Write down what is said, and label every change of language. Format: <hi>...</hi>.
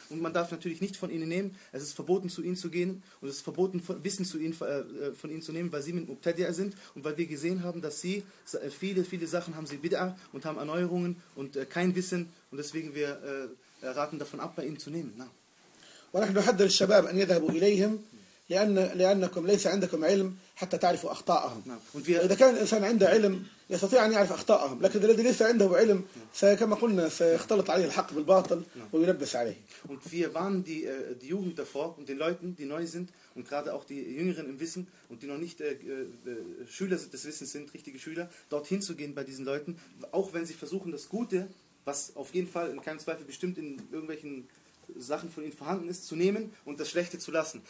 <de>Und man darf natürlich nicht von ihnen nehmen, es ist verboten, zu ihnen zu gehen und es ist verboten, Wissen von ihnen zu nehmen, weil sie mit Mubtadi'a sind und weil wir gesehen haben, dass sie viele, viele Sachen haben sie Bid'a und haben Erneuerungen und kein Wissen. Und deswegen wir raten davon ab, bei ihm zu nehmen. Na.</de> <ar>ونحن نحذر الشباب أن يذهبوا إليهم لأنكم ليس عندكم علم حتى تعرفوا أخطاءهم. إذا كان الإنسان عنده علم يستطيع أن يعرف أخطاءهم، لكن الذي ليس عنده علم كما قلنا سيختلط عليه الحق بالباطل ويلبس عليه.</ar> <de>Und wir warnen die Jugend davor und den Leuten, die neu sind und gerade auch die Jüngeren im Wissen und die noch nicht Schüler des Wissens sind, richtige Schüler, dorthin zu gehen bei diesen Leuten, auch wenn sie versuchen, das Gute, was auf jeden Fall in keinem Zweifel bestimmt in irgendwelchen Sachen von ihnen vorhanden ist, zu nehmen und das Schlechte zu lassen.</de>